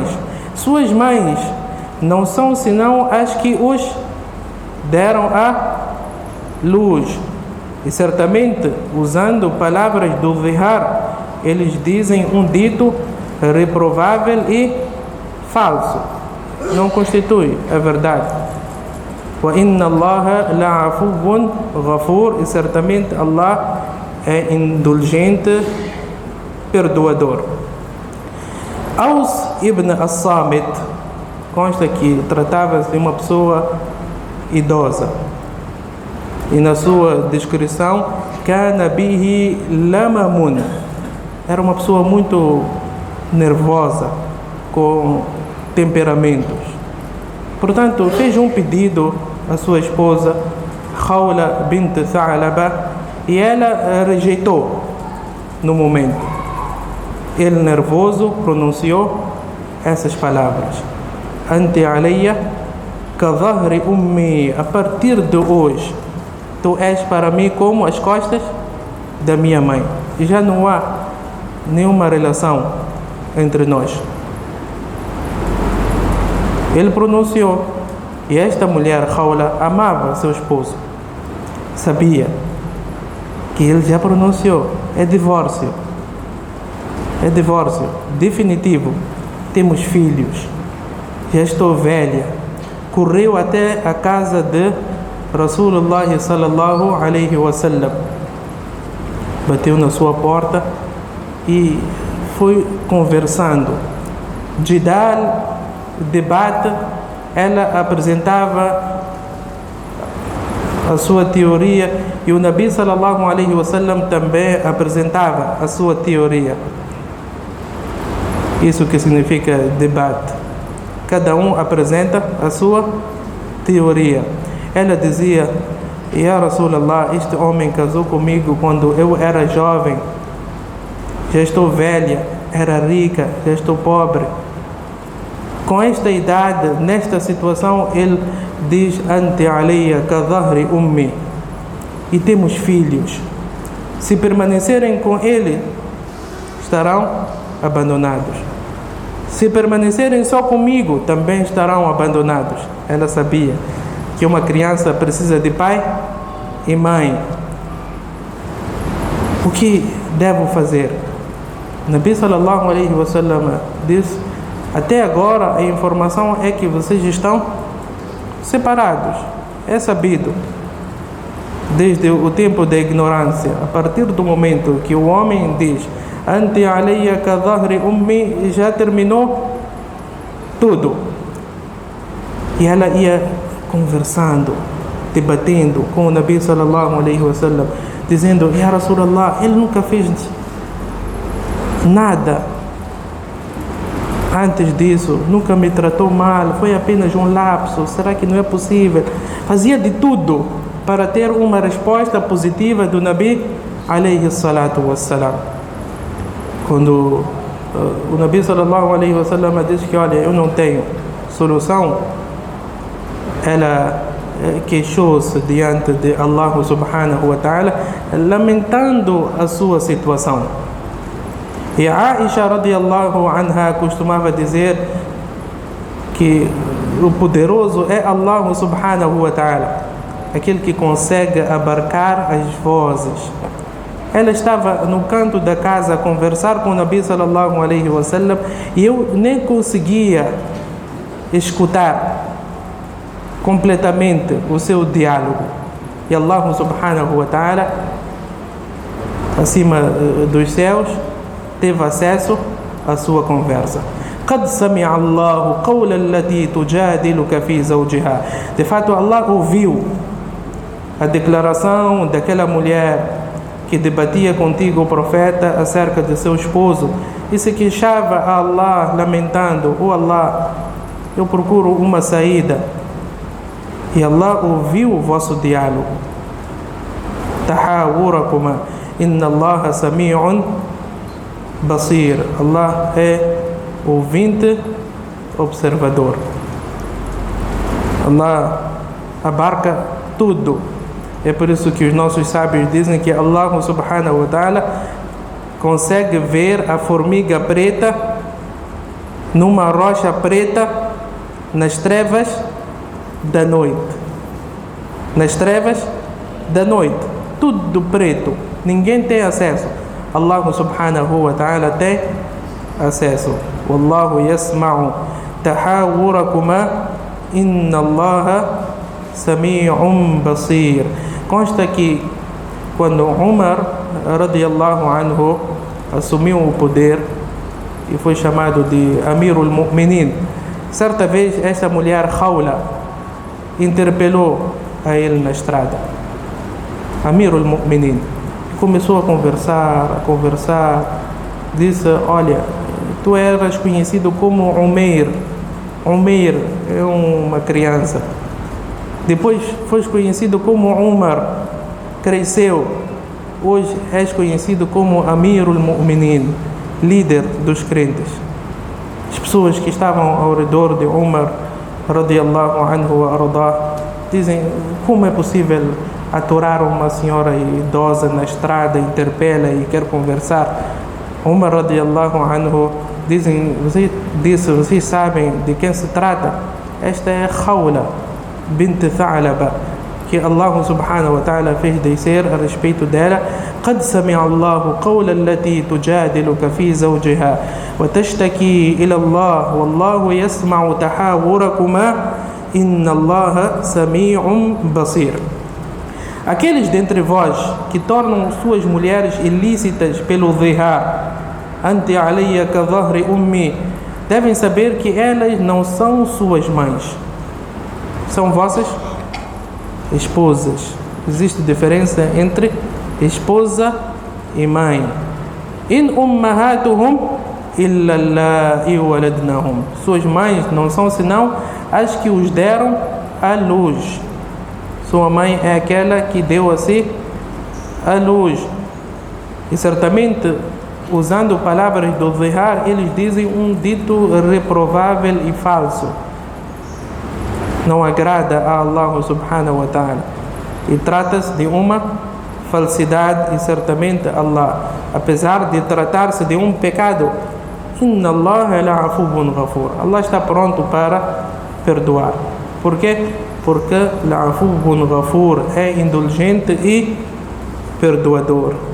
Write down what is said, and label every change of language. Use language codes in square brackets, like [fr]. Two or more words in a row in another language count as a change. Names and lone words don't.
[pt] Suas mães não são senão as que os deram a luz. E certamente, usando palavras do zihar, eles dizem um dito reprovável e falso. Não constitui a verdade. [ar] وإن الله لعفو غفور, [pt] e certamente Allah é indulgente, perdoador. Aus ibn as-Samit, consta que tratava-se de uma pessoa idosa, e na sua descrição [ar] كان به لمم, [pt] era uma pessoa muito nervosa, com temperamentos. Portanto, fez um pedido à sua esposa Khawla bint Tha'laba, e ela rejeitou no momento. Ele, nervoso, pronunciou essas palavras: [ar] أنتِ عليّ كظهر أمي, [pt] a partir de hoje tu és para mim como as costas da minha mãe. E já não há nenhuma relação entre nós. Ele pronunciou, e esta mulher, Khawla, amava seu esposo, sabia que ele já pronunciou: é divórcio definitivo, temos filhos, já estou velha. Correu até a casa de [ar] رسول الله صلى الله عليه وسلم, [pt] bateu na sua porta e foi conversando. Jidal, debate, ela apresentava a sua teoria e o Nabi [ar] صلى الله عليه وسلم [pt] também apresentava a sua teoria. Isso que significa debate. Cada um apresenta a sua teoria. Ela dizia: [ar] يا رسول الله, [pt] este homem casou comigo quando eu era jovem, já estou velha, era rica, já estou pobre. Com esta idade, nesta situação, ele diz: [ar] أنتِ عليّ كظهر أمي, [pt] e temos filhos. Se permanecerem com ele, estarão abandonados. Se permanecerem só comigo, também estarão abandonados. Ela sabia que uma criança precisa de pai e mãe. O que devo fazer? Nabi [ar] صلى الله عليه وسلم [pt] disse: até agora a informação é que vocês estão separados. É sabido desde o tempo da ignorância. A partir do momento que o homem diz [ar] أنتِ عليّ كظهر أمي, [pt] já terminou tudo. E ela ia conversando, debatendo com o Nabi [ar] صلى الله عليه وسلم, [pt] dizendo: [ar] يا رسول الله, [pt] ele nunca fez nada antes disso, nunca me tratou mal, foi apenas um lapso, será que não é possível? Fazia de tudo para ter uma resposta positiva do Nabi [ar] عليه الصلاة والسلام. [pt] Quando o Nabi [ar] صلى الله عليه وسلم [pt] disse que olha, eu não tenho solução, ela queixou-se diante de Allah [ar] سبحانه وتعالى, [pt] lamentando a sua situação. E Aisha [ar] رضي الله عنها [pt] costumava dizer que o poderoso é Allah [ar] سبحانه وتعالى, [pt] aquele que consegue abarcar as vozes. Ela estava no canto da casa a conversar com o Nabi [ar] صلى الله عليه وسلم [pt] e eu nem conseguia escutar completamente o seu diálogo. E Allah [ar] سبحانه وتعالى, [pt] acima dos céus, teve acesso à sua conversa. [ar] قد سمع الله قول التي تجادلك في زوجها. [pt] De fato, Allah ouviu a declaração daquela mulher que debatia contigo, o profeta, acerca de seu esposo e se queixava a Allah, lamentando: oh Allah, eu procuro uma saída. E Allah ouviu o vosso diálogo. [ar] تحاوركما إن الله سميع بصير. [pt] Allah é ouvinte, observador. Allah abarca tudo. É por isso que os nossos sábios dizem que Allah [ar] سبحانه وتعالى [pt] consegue ver a formiga preta numa rocha preta nas trevas da noite. Nas trevas da noite. Tudo preto. Ninguém tem acesso. Allah [ar] سبحانه وتعالى [pt] tem acesso. [ar] والله يسمع تحاوركما إن الله سميع بصير. [pt] Consta que quando Umar [ar] رضي الله عنه [pt] assumiu o poder e foi chamado de [ar] أمير المؤمنين, [pt] certa vez esta mulher Khawla interpelou a ele na estrada. [ar] أمير المؤمنين [pt] começou a conversar, disse: olha, tu eras conhecido como Umair. Umair é uma criança. Depois foi conhecido como Umar, cresceu. Hoje és conhecido como [ar] أمير المؤمنين, [pt] líder dos crentes. As pessoas que estavam ao redor de Umar [ar] رضي الله عنه وأرضاه [pt] dizem: como é possível aturar uma senhora idosa na estrada, interpela e quer conversar? Umar [ar] رضي الله عنه [pt] disse: vocês sabem de quem se trata? Esta é Khawla bint Tha'laba, que Allah [ar] سبحانه وتعالى [pt] fez descer a respeito dela: [ar] قد سمع الله قول التي تجادلك في زوجها وتشتكي إلى الله والله يسمع تحاوركما إن الله سميع بصير. [pt] Aqueles dentre vós que tornam suas mulheres ilícitas pelo dhihar, [ar] أنتِ عليّ كظهر أمي, [pt] devem saber que elas não são suas mães, são vossas esposas. Existe diferença entre esposa e mãe. [ar] إن أمهاتهم إلا اللائي ولدنهم. [pt] Suas mães não são senão as que os deram à luz. Sua mãe é aquela que deu a si a luz. E certamente, usando palavras do dhihar, eles dizem um dito reprovável e falso. Não agrada a Allah [ar] سبحانه وتعالى. [pt] E trata-se de uma falsidade, e certamente Allah, apesar de tratar-se de um pecado, [ar] إن الله لعفو غفور. [pt] Allah está pronto para perdoar. Por quê? Porque [ar] لعفو غفور [pt] é indulgente e perdoador.